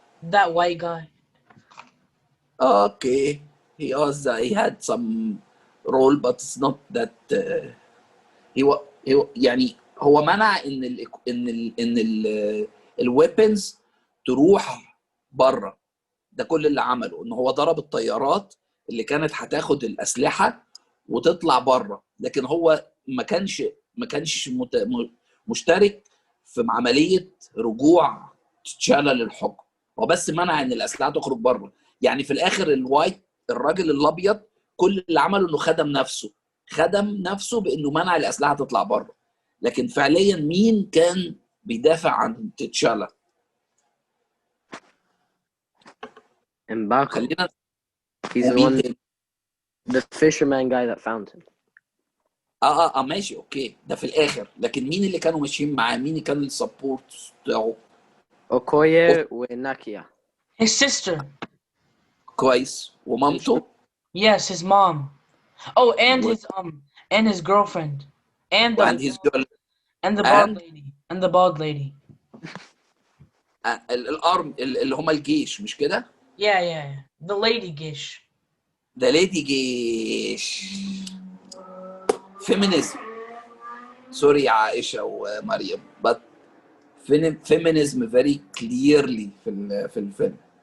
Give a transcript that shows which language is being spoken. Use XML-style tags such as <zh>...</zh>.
<en>That white guy. Okay, he had some role but it's not that</en> <ar>هو يعني هو منع ان الويبنز تروح بره. ده كل اللي عمله ان هو ضرب الطيارات اللي كانت هتاخد الاسلحه وتطلع بره، لكن هو ما كانش مشترك في عمليه رجوع تشالا للحكم. هو بس منع ان الاسلحه تخرج بره. يعني في الاخر الوايت، الراجل الابيض، كل اللي عمله انه خدم نفسه بانه منع الاسلحه تطلع بره. لكن فعليا مين كان بيدافع عن تشالا؟ مباكو. خلينا</ar> <en>He's the</en> <ar>ومين</ar> <en>one,</en> <ar>تاني؟</ar> <en>the fisherman guy that found him.</en> <ar>ماشي اوكي، ده في الاخر. لكن مين اللي كانوا ماشيين معاه؟ مين اللي كان السبورت بتاعه؟ اوكويا وناكيا.</ar> <en>His sister.</en> <ar>كويس. ومامته؟</ar> <en>Yes, his mom. Oh, and his girlfriend. And his girl. And the bald lady. And the bald lady.</en> <ar>الارم اللي هم الجيش مش كده؟</ar> <en>Yeah. The lady جيش. The lady جيش. Feminism. Sorry</en> <ar>يا عائشة ومريم.</ar> <en>But feminism very clearly</en> <ar>في الفيلم.</ar>